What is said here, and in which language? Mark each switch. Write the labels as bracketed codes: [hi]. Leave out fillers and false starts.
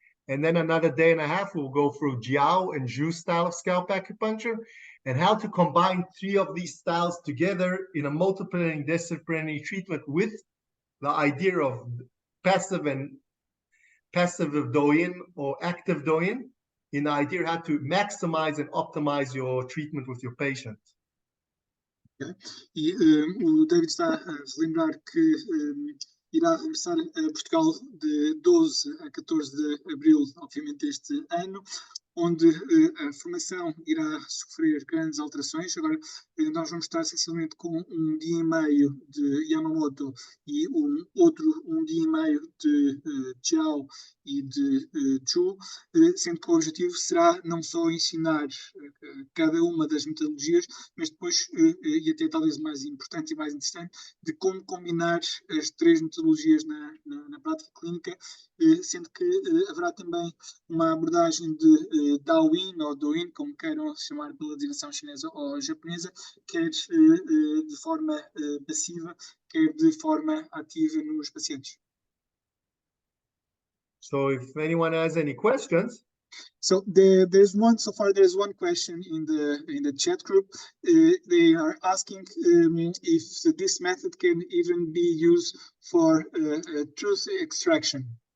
[en] And then another day and a half, we'll go through Jiao and Zhu style of scalp acupuncture and how to combine 3 of these styles together in a multidisciplinary treatment with the idea of passive doyin or active doyin, in the idea how to maximize and optimize your treatment with your patient. Okay. [pt] E o David está a relembrar que irá regressar a Portugal de 12 a 14 de abril, obviamente, este ano, onde a formação irá sofrer grandes alterações. Agora, nós vamos estar essencialmente com 1 dia e meio de Yamamoto e um dia e meio de Jiao e de Zhu, sendo que o objetivo será não só ensinar cada uma das metodologias, mas depois, e até talvez mais importante e mais interessante, de como combinar as 3 metodologias na prática clínica, sendo que haverá também uma abordagem de Daoyin ou Douyin, como queiram chamar pela designação chinesa ou japonesa, quer de forma passiva, quer de forma ativa nos pacientes. [en] So if anyone has any questions. So there's one question in the chat group. They are asking if this method can even be used for tooth extraction.